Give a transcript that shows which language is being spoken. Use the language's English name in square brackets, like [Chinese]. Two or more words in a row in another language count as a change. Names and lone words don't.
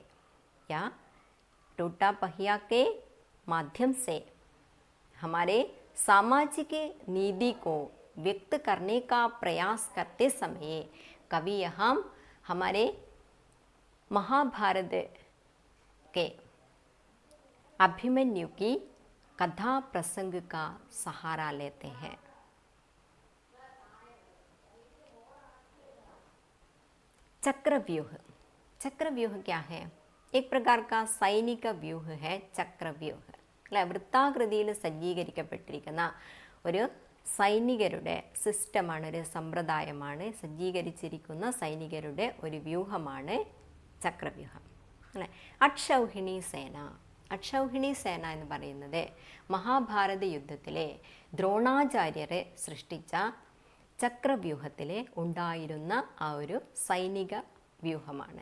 [Hindi] या टूटा पहिया के माध्यम से हमारे सामाजिक नीति को व्यक्त करने का प्रयास करते समय कवि यहाँ हमारे महाभारत के अभिमन्यु की कथा प्रसंग का सहारा लेते हैं। चक्रव्यूह। चक्रव्यूह क्या है? एक प्रकार का सैनिक व्यूह है चक्रव्यूह। [Malayalam] അല്ലെ, വൃത്താകൃതിയിൽ സജ്ജീകരിക്കപ്പെട്ടിരിക്കുന്ന ഒരു സൈനികരുടെ സിസ്റ്റമാണ്, ഒരു സമ്പ്രദായമാണ്, സജ്ജീകരിച്ചിരിക്കുന്ന സൈനികരുടെ ഒരു വ്യൂഹമാണ് ചക്രവ്യൂഹം. അല്ലെ, അക്ഷൗഹിണി സേന. അക്ഷൗഹിണി സേന എന്ന് പറയുന്നത് മഹാഭാരത യുദ്ധത്തിലെ ദ്രോണാചാര്യരെ സൃഷ്ടിച്ച ചക്രവ്യൂഹത്തിൽ ഉണ്ടായിരുന്ന ആ ഒരു സൈനിക വ്യൂഹമാണ്.